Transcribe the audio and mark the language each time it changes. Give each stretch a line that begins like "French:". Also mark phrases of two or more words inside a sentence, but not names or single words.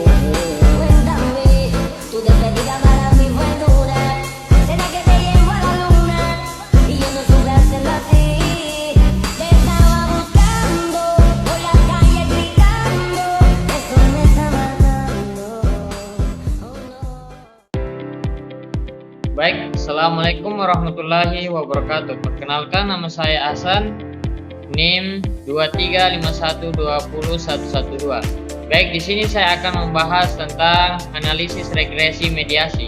Spanish: Cuéntame, tu despedida para mí fue dura. ¿Será que te llevo a la luna? Y yo no supe hacerlo así. Te estaba buscando, por la calle gritando. Eso me está matando. Oh no.
Arabic: Baik, السلام عليكم ورحمة الله وبركاته.
Indonesian: Perkenalkan, nama saya Hasan, NIM 2351201112. Baik, di sini saya akan membahas tentang analisis regresi mediasi.